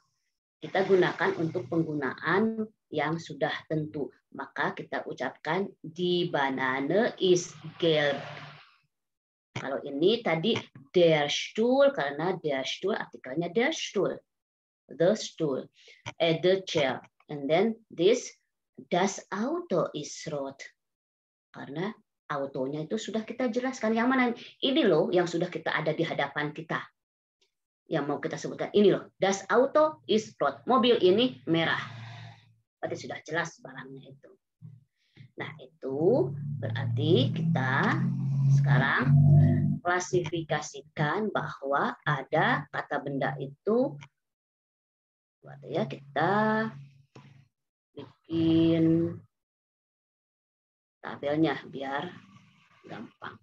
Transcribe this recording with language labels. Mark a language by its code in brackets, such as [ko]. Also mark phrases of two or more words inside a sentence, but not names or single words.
[id] Kita gunakan untuk penggunaan yang sudah tentu. Maka kita ucapkan [de] di banane is gelb. [id] Kalau ini tadi [de] der Stuhl, [id] karena [de] der Stuhl [id] artikelnya [de] der Stuhl. [en] The stool, the chair. And then this, [de] das Auto is rot. [id] Karena autonya itu sudah kita jelaskan. Yang mana? Ini loh yang sudah kita ada di hadapan kita. Yang mau kita sebutkan. Ini loh. [de] Das Auto is rot. [id] Mobil ini merah. Berarti sudah jelas barangnya itu. Nah, itu berarti kita sekarang klasifikasikan bahwa ada kata benda itu. Buat ya, kita bikin tabelnya biar gampang.